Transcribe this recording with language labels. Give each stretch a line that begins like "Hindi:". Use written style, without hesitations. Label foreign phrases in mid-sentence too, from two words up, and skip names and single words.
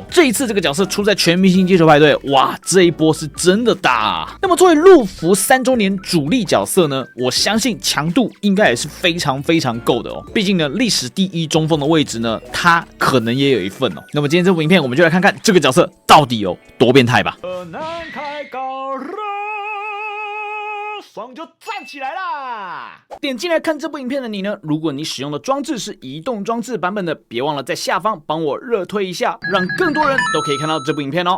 Chinese: 這一次這個角色出在全明星街球派對，哇，這一波是真的大啊！那麼作為路服3周年主力角色呢，我相信強度應該也是非常非常夠的哦。畢竟呢，歷史第一中鋒的位置呢，他可能也有一份哦。那麼今天這部影片，我們就來看看這個角色到底有多變態吧。爽就站起來啦！點進來看這部影片的你呢，如果你使用的裝置是移動裝置版本的，別忘了在下方幫我熱推一下，讓更多人都可以看到這部影片哦。